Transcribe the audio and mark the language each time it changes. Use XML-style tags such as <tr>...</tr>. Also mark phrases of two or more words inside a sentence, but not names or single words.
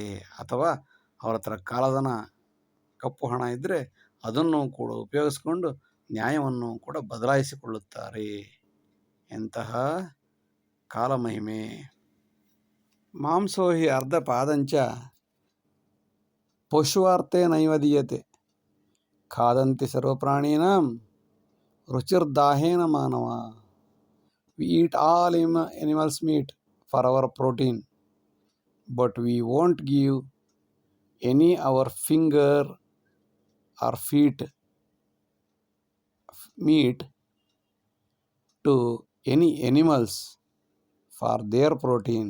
<kn>ಅಥವಾ ಅವರ ಹತ್ರ ಕಾಲಧನ ಕಪ್ಪು ಹಣ ಇದ್ದರೆ ಅದನ್ನು ಕೂಡ ಉಪಯೋಗಿಸ್ಕೊಂಡು ನ್ಯಾಯವನ್ನು ಕೂಡ ಬದಲಾಯಿಸಿಕೊಳ್ಳುತ್ತಾರೆ. ಎಂತಹ ಕಾಲಮಹಿಮೆ.</kn> <sa>ಮಾಂಸೋ ಹಿ ಅರ್ಧಪಾದಂಚ ಪಶುವಾರ್ತೆ ನೈವ ದೀಯತೆ, ಖಾದಂತಿ ಸರ್ವಪ್ರಾಣೀನಾಂ ರುಚಿರ್ದಾಹೇನ ಮಾನವ.</sa> <en>We eat all animals' meat for our protein, but we won't give any our finger or feet meat to any animals for their protein.</en>